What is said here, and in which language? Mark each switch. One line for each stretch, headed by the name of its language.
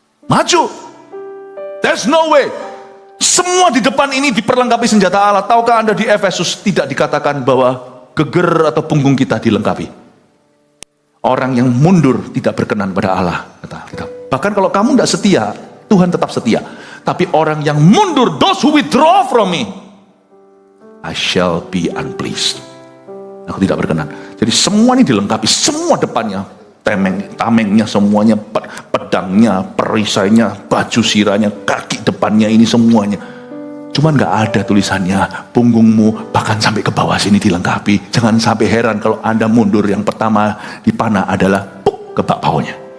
Indonesian: Maju.
English: There's no way.
Indonesian: Semua di depan ini diperlengkapi senjata Allah. Tahukah Anda di Efesus tidak dikatakan bahwa geger atau punggung kita dilengkapi. Orang yang mundur tidak berkenan pada Allah, kata kita. Bahkan kalau kamu tidak setia, Tuhan tetap setia. Tapi orang yang mundur,
English: those who withdraw from me, I shall be unpleased.
Indonesian: Aku tidak berkenan. Jadi semua ini dilengkapi, semua depannya, tamengnya semuanya, pedangnya, perisainya, baju sirahnya, kaki depannya ini semuanya. Cuman nggak ada tulisannya, punggungmu bahkan sampai ke bawah sini dilengkapi. Jangan sampai heran kalau Anda mundur, yang pertama dipanah adalah ke bak bawahnya.